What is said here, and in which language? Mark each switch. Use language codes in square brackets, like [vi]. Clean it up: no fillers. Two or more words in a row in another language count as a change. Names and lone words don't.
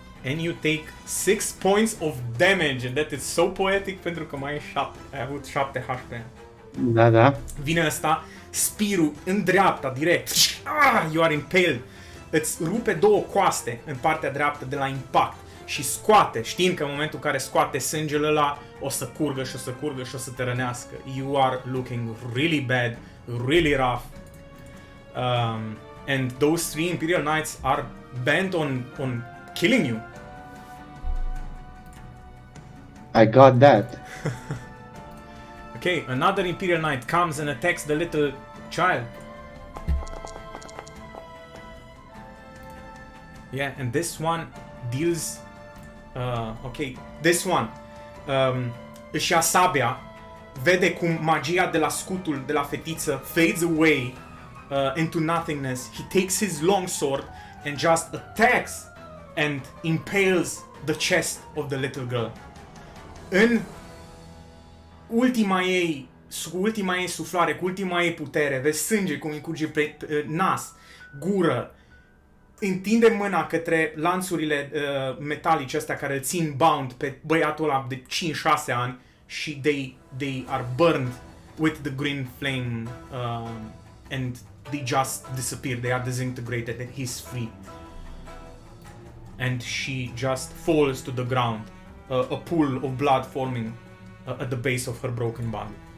[en] and you take 6 points of damage, and that is so poetic [ro] pentru că mai ai 7. Ai avut 7 HP. Da. Vine ăsta, spirul în dreapta, direct. [en] You are impaled. [ro] Îți rupe 2 coaste în partea dreaptă de la impact și scoate, știind că în momentul în care scoate sângele ăla o să curgă și o să curgă și o să te rănească. [en] You are looking really bad, really rough. And those 3 Imperial Knights are bent on killing you. I got that. Okay, another Imperial Knight comes and attacks the little child. Yeah, and this one deals... okay, this one [ro] își ia sabia, vede cum magia de la scutul de la fetiță [en] fades away into nothingness. He takes his long sword and just attacks and impales the chest of the little girl. [ro] În ultima ei suflare, cu ultima ei putere, vezi sânge cum îi curge pe nas, gură, întinde mâna către lanțurile metalice astea care îl țin bound pe băiatul ăla de 5-6 ani și [en] they are burned with the green flame and they just disappear, they are disintegrated and he's free. And she just falls to the ground, a pool of blood forming at the base of her broken body.